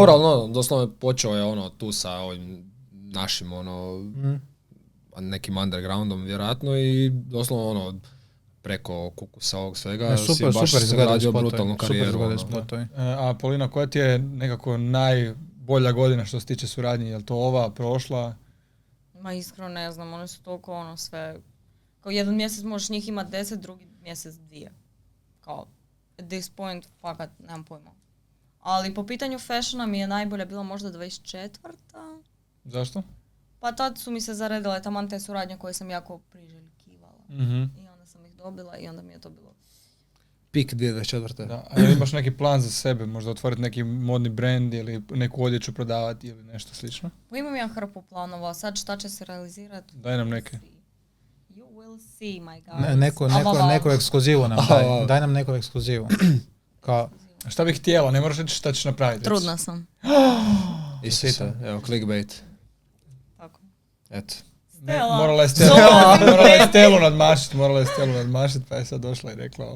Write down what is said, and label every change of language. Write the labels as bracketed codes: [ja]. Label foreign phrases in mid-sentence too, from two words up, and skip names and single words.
[hr] dobro, ali doslovno počeo je tu sa ovim našim nekim undergroundom vjerojatno i doslovno preko kukusa ovog svega si baš radio brutalnu karijeru. spotovi. A Polina, koja ti je nekako najbolja godina što se tiče suradnje? Je li to ova, prošla? Ma iskreno ne znam, oni su toliko sve... Kao jedan mjesec možeš njih imati 10, drugi mjesec 2. Kao, [en] at this point, [hr] fakat, nemam pojma. Ali po pitanju fashiona mi je najbolja bila možda 24. Zašto? Pa tad su mi se zaredile taman te suradnje koje sam jako priželjkivala. I onda sam ih dobila i onda mi je to bilo... Pik 2024. Da. A jel imaš neki plan za sebe? Možda otvoriti neki modni brand ili neku odjeću prodavati ili nešto slično? Pa imam ja hrpu planova, sad šta će se realizirati? Daj nam neke. [en] You will see, my God. [hr] Neku ekskluzivu nam daj. Daj nam neku ekskluzivu. Kao, A šta bih htjela? Ne moraš reći šta ćeš napraviti. Trudna sam. Isuse, evo, clickbait. Tako. Eto. Stella. Morala je Stelu nadmašiti, pa je sad došla i rekla ovo.